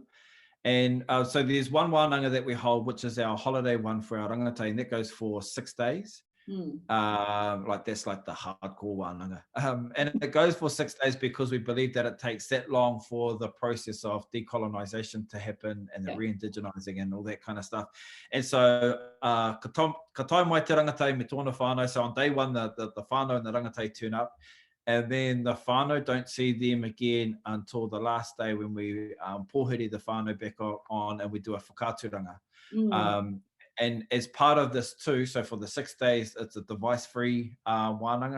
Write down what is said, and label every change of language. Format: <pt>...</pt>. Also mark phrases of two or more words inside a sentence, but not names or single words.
<en>And so there's one wānanga that we hold, which is our holiday one for our rangatahi, and that goes for 6 days. Like that's like the hardcore wānanga. And it goes for 6 days because we believe that it takes that long for the process of decolonization to happen, and the re-indigenizing and all that kind of stuff. And so</en> <mi>ka tai mai te rangatahi me tōna whānau.</mi> <en>So on day one, the whānau and the rangatahi turn up, and then the whānau don't see them again until the last day, when we pōhiri the whānau back on, and we do a whakāturanga. And as part of this too, so for the 6 days, it's a device-free wānanga.</en>